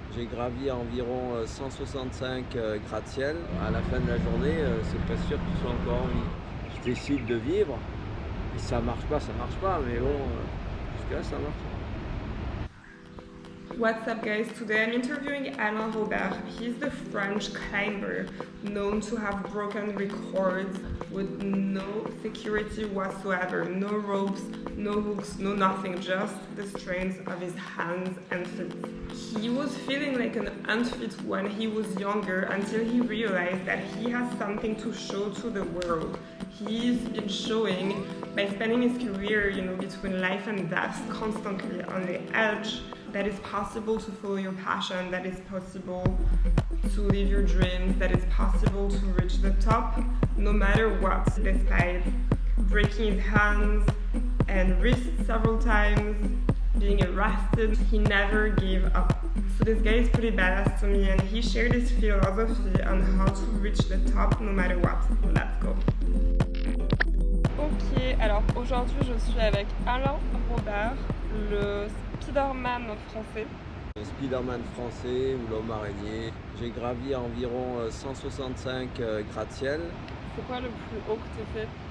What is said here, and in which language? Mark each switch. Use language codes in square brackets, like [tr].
[fr] J'ai gravi environ 165 gratte-ciel. À la fin de la journée, c'est pas sûr que tu sois encore en vie. Je décide de vivre, et ça marche pas, mais bon, jusque-là, ça marche. [en] What's up, guys? Today I'm interviewing Alain Robert. He's the French climber known to have broken records with no security whatsoever, no ropes, no hooks, no nothing, just the strength of his hands and feet. He was feeling like an unfit when he was younger until he realized that he has something to show to the world. He's been showing by spending his career, between life and death, constantly on the edge, that it's possible to follow your passion, that it's possible to live your dreams, that it's possible to reach the top no matter what. Despite breaking his hands and wrists several times, being arrested, he never gave up. So this guy is pretty badass to me, and he shared his philosophy on how to reach the top no matter what. Let's go. [fr] Ok, alors aujourd'hui je suis avec Alain Robert, le Spider-Man français. Le Spider-Man français ou l'homme araignée. J'ai gravi environ 165 gratte-ciel. C'est quoi le plus haut que tu fait?